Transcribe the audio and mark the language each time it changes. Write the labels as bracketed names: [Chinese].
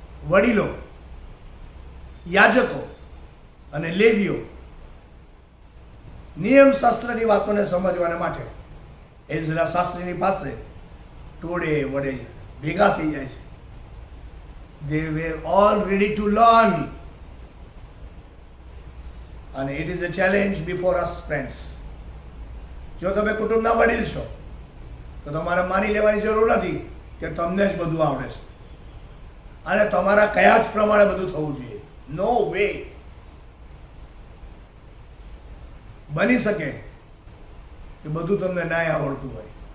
[Gujarati] વડીલો, યાજકો અને લેવીઓ નિયમશાસ્ત્રની વાતોને સમજવાના માટે એઝરા શાસ્ત્રીની પાસે ટોળે વડે ભેગા થઈ જાય છે. [English] They were all ready to learn. [Gujarati] અને [English] it is a challenge before us, friends. [Gujarati] જો તમે કુટુંબના વડીલ છો તો તમારે માની લેવાની જરૂર નથી કે તમને જ બધું આવડે છે અને તમારા કયા જ પ્રમાણે બધું થવું જોઈએ. [English] No way. [Gujarati] બની શકે કે બધું તમને ના આવડતું હોય.